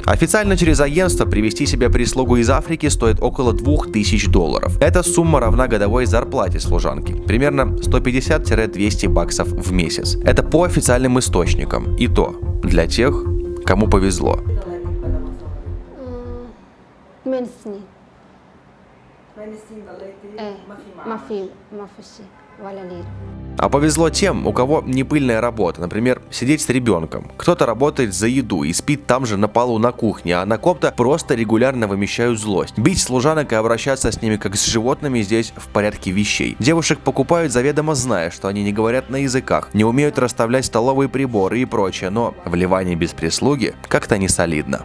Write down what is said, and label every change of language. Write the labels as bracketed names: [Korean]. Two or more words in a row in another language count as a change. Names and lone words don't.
[Russian] Официально через агентство привести себе прислугу из Африки стоит около $2000. Эта сумма равна годовой зарплате служанки. Примерно 150-200 баксов в месяц. Это по официальным источникам. И то для тех, кому повезло. [Arabic] ما في شيء [Russian] А повезло тем, у кого не пыльная работа, например, сидеть с ребенком. Кто-то работает за еду и спит там же на полу на кухне, а на ком-то просто регулярно вымещают злость. Бить служанок и обращаться с ними как с животными здесь в порядке вещей. Девушек покупают заведомо зная, что они не говорят на языках, не умеют расставлять столовые приборы и прочее, но в Ливане без прислуги как-то не солидно.